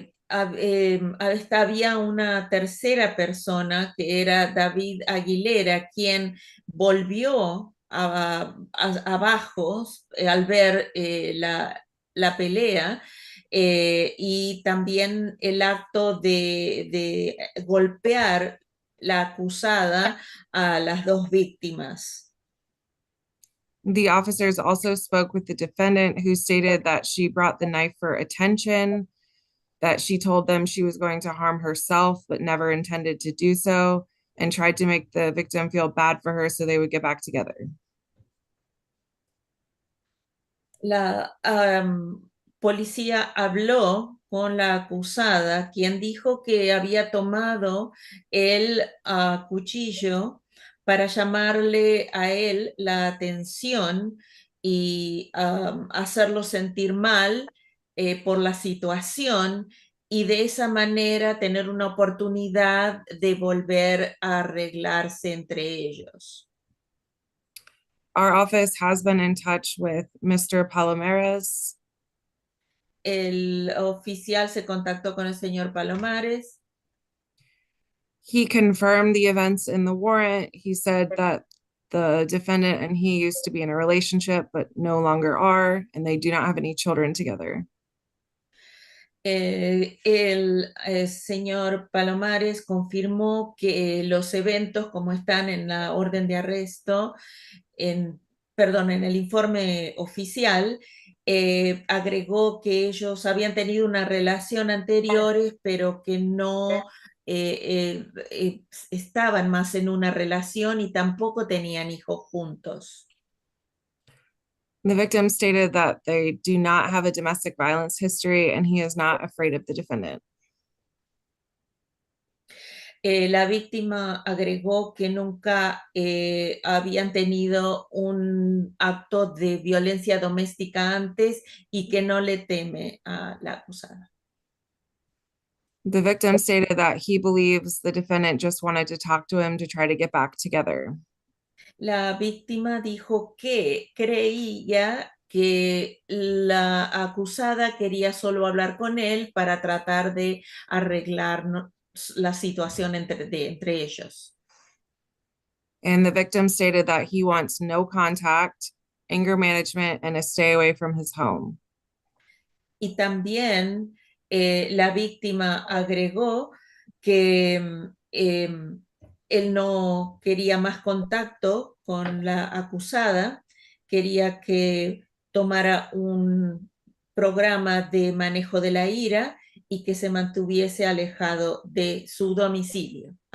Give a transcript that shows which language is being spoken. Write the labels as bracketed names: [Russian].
[Spanish] Había una tercera persona que era David Aguilera, quien volvió abajo al ver la pelea y también el acto de golpear la acusada a las 2 víctimas. [English] The officers also spoke with the defendant, who stated that she brought the knife for attention, that she told them she was going to harm herself, but never intended to do so, and tried to make the victim feel bad for her so they would get back together. [Spanish] La policía habló con la acusada, quien dijo que había tomado el cuchillo para llamarle a él la atención y hacerlo sentir mal por la situación y de esa manera tener una oportunidad de volver a arreglarse entre ellos. [English] Our office has been in touch with Mr. Palomares. [Spanish] El oficial se contactó con el señor Palomares. [English] He confirmed the events in the warrant. He said that the defendant and he used to be in a relationship, but no longer are, and they do not have any children together. [Spanish] El señor Palomares confirmó que los eventos, como están en la orden de arresto, en el informe oficial, agregó que ellos habían tenido una relación anteriores, pero que no estaban más en una relación y tampoco tenían hijos juntos. [English] The victim stated that they do not have a domestic violence history and he is not afraid of the defendant. [Spanish] La víctima agregó que nunca habían tenido un acto de violencia doméstica antes y que no le teme a la acusada. [English] The victim stated that he believes the defendant just wanted to talk to him to try to get back together. [Spanish] La víctima dijo que creía que la acusada quería solo hablar con él para tratar de arreglar la situación entre ellos. [English] And the victim stated that he wants no contact, anger management, and to stay away from his home. [Spanish] Y también la víctima agregó que él no quería más contacto con la acusada, quería que tomara un programa de manejo de la ira y que se mantuviese alejada de su domicilio.